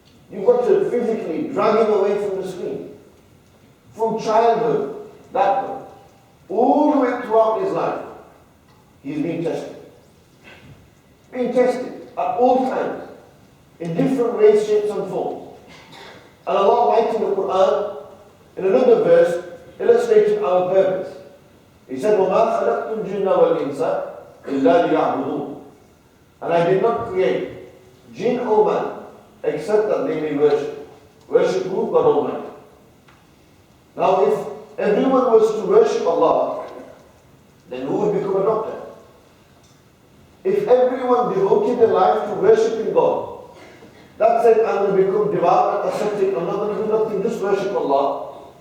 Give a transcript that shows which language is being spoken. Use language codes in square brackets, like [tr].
[en] You've got to physically drag him away from the screen. From childhood, that one, all the way throughout his life, he's being tested. Being tested at all times, in different ways, shapes and forms. And Allah writes in the Quran, in another verse, illustrating our purpose. He said, [ar] وَمَا خَلَقْتُ الْجِنَّ وَالْإِنسَ إِلَّا لِيَعْبُدُونَ. [en] And I did not create jinn or man, except that they may worship. Worship who? God Almighty. Now if everyone was to worship Allah, then who would become a doctor? If everyone devoted their life to worshiping God, that said, I'm going to become devout and ascetic, I'm not going to do nothing, just worship Allah.